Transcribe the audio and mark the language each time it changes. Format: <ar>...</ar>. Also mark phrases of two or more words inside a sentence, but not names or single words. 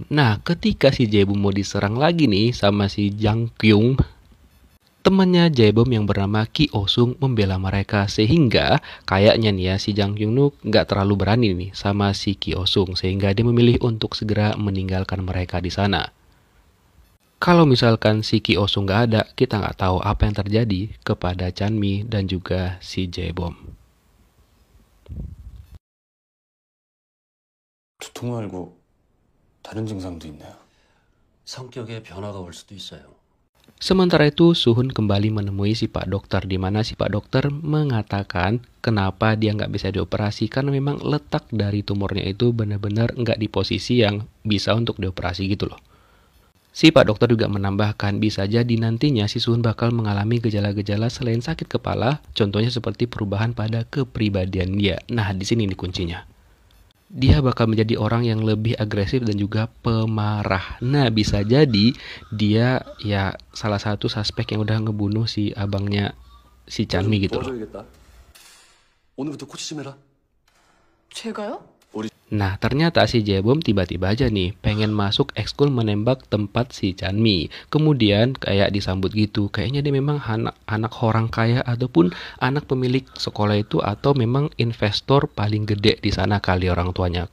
<id>Nah, ketika si Jaebum mau diserang lagi nih sama si Jang Kyung, temannya Jaebum yang bernama Ki Osung membela mereka, sehingga kayaknya nih ya si Jang Kyung nu nggak terlalu berani nih sama si Ki Osung, sehingga dia memilih untuk segera meninggalkan mereka di sana. Kalau misalkan si Ki Osung nggak ada, kita nggak tahu apa yang terjadi kepada Chanmi dan juga si Jaebom.</id> <ko>두통 말고 다른 증상도 있나요? 성격에 변화가 올 수도 있어요.</ko> <id>Sementara itu, Suhun kembali menemui si Pak Dokter, di mana si Pak Dokter mengatakan kenapa dia nggak bisa dioperasi, karena memang letak dari tumornya itu benar-benar nggak di posisi yang bisa untuk dioperasi gitu loh. Si Pak Dokter juga menambahkan bisa jadi nantinya si Suhun bakal mengalami gejala-gejala selain sakit kepala, contohnya seperti perubahan pada kepribadian dia. Nah, di sini nih kuncinya. Dia bakal menjadi orang yang lebih agresif dan juga pemarah. Nah, bisa jadi dia ya salah satu suspek yang udah ngebunuh si abangnya si Chanmi gitu loh.</id> <ko>도와줘야겠다. 오늘부터 코치 좀 해라. 제가요?</ko> <id>Nah, ternyata si Jaebom tiba-tiba aja nih pengen masuk ekskul menembak tempat si Chanmi. Kemudian kayak disambut gitu. Kayaknya dia memang anak orang kaya ataupun anak pemilik sekolah itu atau memang investor paling gede di sana kali orang tuanya.</id>